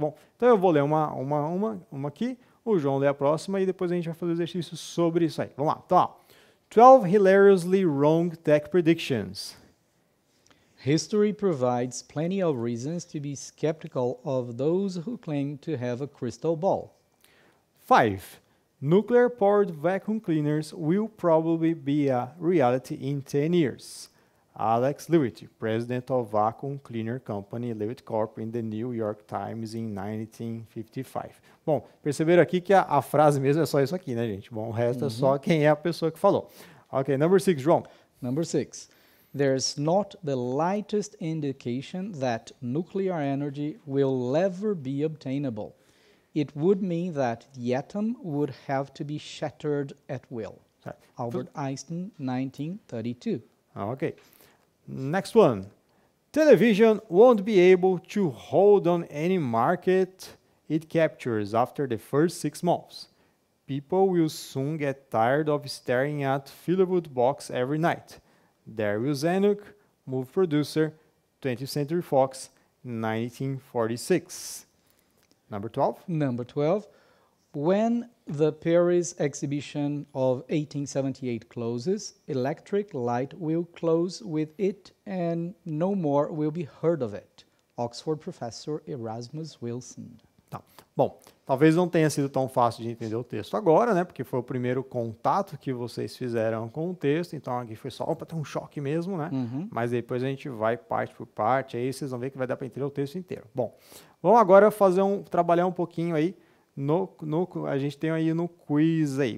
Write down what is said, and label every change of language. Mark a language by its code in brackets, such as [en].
[pt] Bom, então eu vou ler uma aqui, o João lê a próxima e depois a gente vai fazer exercício sobre isso aí. Vamos lá, então, ó. [en] 12 hilariously wrong tech predictions. History provides plenty of reasons to be skeptical of those who claim to have a crystal ball. 5. Nuclear-powered vacuum cleaners will probably be a reality in 10 years. Alex Lewitt, president of Vacuum Cleaner Company Lewitt Corp in the New York Times in 1955. [pt] Bom, perceberam aqui que a frase mesmo é só isso aqui, né, gente? Bom, o resto é só quem é a pessoa que falou. [en] Ok, number 6, João. Number 6. There's not the lightest indication that nuclear energy will ever be obtainable. It would mean that the atom would have to be shattered at will. [pt] Certo. [en] Albert Einstein, 1932. Ok. Next one. Television won't be able to hold on any market it captures after the first 6 months. People will soon get tired of staring at filigree box every night. Daryl Zanuck, movie producer, 20th Century Fox, 1946. Number 12. Number 12. When the Paris exhibition of 1878 closes, electric light will close with it and no more will be heard of it. Oxford professor Erasmus Wilson. [pt] Tá. Bom, talvez não tenha sido tão fácil de entender o texto agora, né? Porque foi o primeiro contato que vocês fizeram com o texto, então aqui foi só para ter um choque mesmo, né? Mas depois a gente vai parte por parte, aí vocês vão ver que vai dar para entender o texto inteiro. Bom, vamos agora trabalhar um pouquinho aí a gente tem aí no quiz aí.